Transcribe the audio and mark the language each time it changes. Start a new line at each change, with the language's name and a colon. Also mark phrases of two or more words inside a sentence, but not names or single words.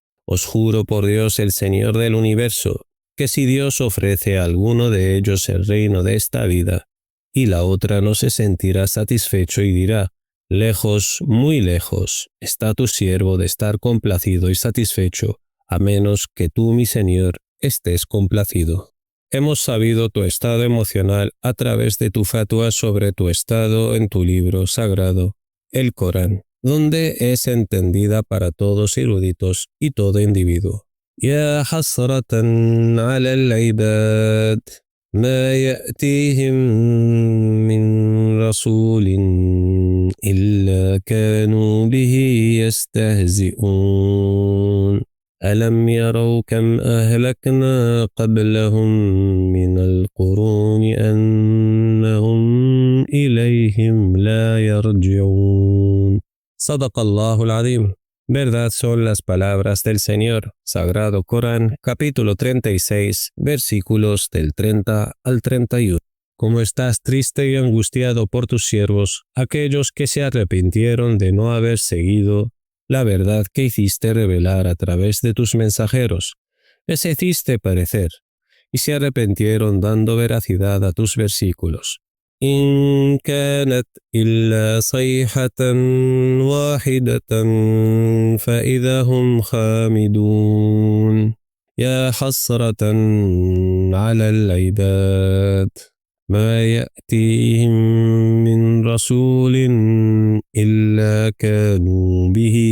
Spanish: Os juro por Dios, el Señor del universo, que si Dios ofrece a alguno de ellos el reino de esta vida y la otra, no se sentirá satisfecho y dirá: lejos, muy lejos, está tu siervo de estar complacido y satisfecho, a menos que tú, mi Señor, estés complacido. Hemos sabido tu estado emocional a través de tu fatwa sobre tu estado en tu libro sagrado, el Corán, donde es entendida para todos eruditos y todo individuo.
Arabic: يا حسرة على العباد ما يأتيهم من رسول إلا كانوا به يستهزئون ألم يروا كم أهلكنا قبلهم من القرون أنهم إليهم لا يرجعون صدق الله العظيم.
Spanish: Verdad son las palabras del Señor. Sagrado Corán, capítulo 36, versículos del 30 al 31. Como estás triste y angustiado por tus siervos, aquellos que se arrepintieron de no haber seguido la verdad que hiciste revelar a través de tus mensajeros, les hiciste perecer, y se arrepintieron dando veracidad a tus versículos.
Arabic: إن كانت إلا صيحة واحدة فإذا هم خامدون يا حسرة على العباد ما يأتيهم من رسول إلا كانوا به